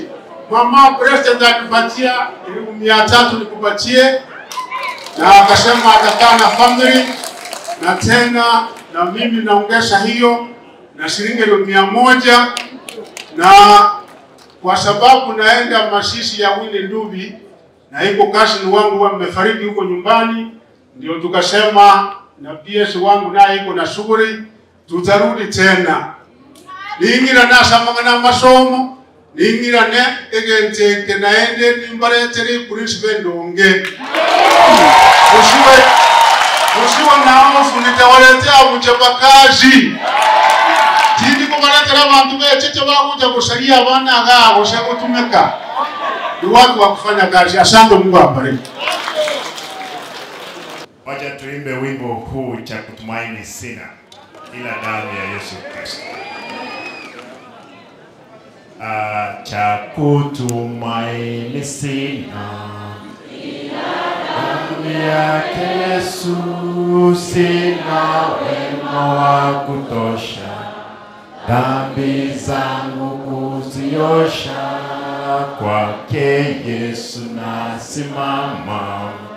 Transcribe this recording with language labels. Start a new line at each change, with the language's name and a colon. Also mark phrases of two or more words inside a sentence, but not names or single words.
Swahili: Mama president alipatia 300 nikupatie, na akasema atakaa na family, na tena na mimi naongeza hiyo na shilingi 100, na kwa sababu naenda masisi ya Wili Ndubi na iko cousin wangu wamefariki huko nyumbani, ndio tukasema na PS wangu naye iko na shughuli, tutarudi tena.
Gusii: Ningira na samangana masomo, ningira ne egente naende nimbaretere principal ndonge.
Swahili: Usiwe na hofu, nitawaletea mchapakazi.
Gusii: Tindi kubaletera abantu becheche bakuja kusalia abana gabo shakutumeka.
Swahili: Ni watu wa kufanya kazi. Asante, Mungu awabariki. Wacha tuimbe wimbo huu cha kutumaini sina ila damu ya Yesu Kristo. Cha kutumaini sina damu yake Yesu, sina wema wa kutosha dhambi zangu kuziosha, kwake Yesu nasimama.